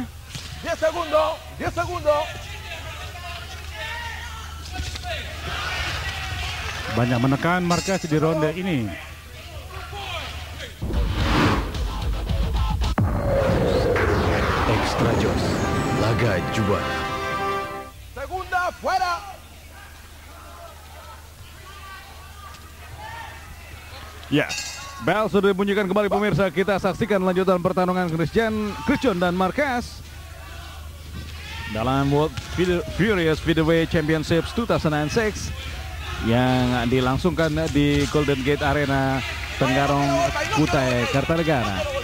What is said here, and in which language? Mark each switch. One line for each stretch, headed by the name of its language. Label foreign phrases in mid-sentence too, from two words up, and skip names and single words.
Spanish: 10 segundos. 10 segundos.
Indonesian: Banyak menekan Marquez di ronde ini. Extra Jos, laga juara.
Spanish: Segunda fuera.
Indonesian: Ya, bel sudah dibunyikan kembali pemirsa. Kita saksikan lanjutan pertarungan Chris John dan Marquez dalam
English: World Furious Featherweight Championships
Indonesian: 2006 yang dilangsungkan di Golden Gate Arena Tenggarong, Kutai Kartanegara.